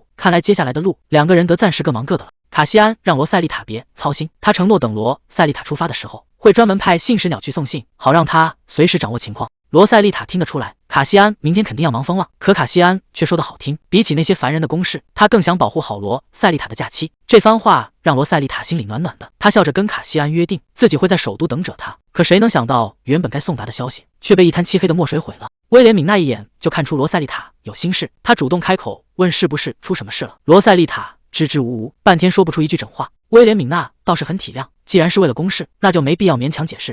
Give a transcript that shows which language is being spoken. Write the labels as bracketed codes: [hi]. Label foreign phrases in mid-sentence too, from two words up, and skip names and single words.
[zh] 看來接下來的路，兩個人得暫時各忙各的了。卡西安讓羅塞麗塔別操心，他承諾等羅塞麗塔出發的時候，會專門派信使鳥去送信，好讓他隨時掌握情況。羅塞麗塔聽得出來，卡西安明天肯定要忙瘋了。可卡西安卻說得好聽，比起那些煩人的公事，他更想保護好羅塞麗塔的假期。這番話讓羅塞麗塔心裡暖暖的，他笑着跟卡西安約定，自己會在首都等着他。可誰能想到，原本該送達的消息，卻被一灘漆黑的墨水毀了。威廉敏那一眼就看出羅塞麗塔有心事，他主動開口問是不是出什麼事了。羅塞麗塔支支吾吾，半天說不出一句整話。威廉敏娜倒是很體諒， 既然是為了公事，那就沒必要勉強解釋。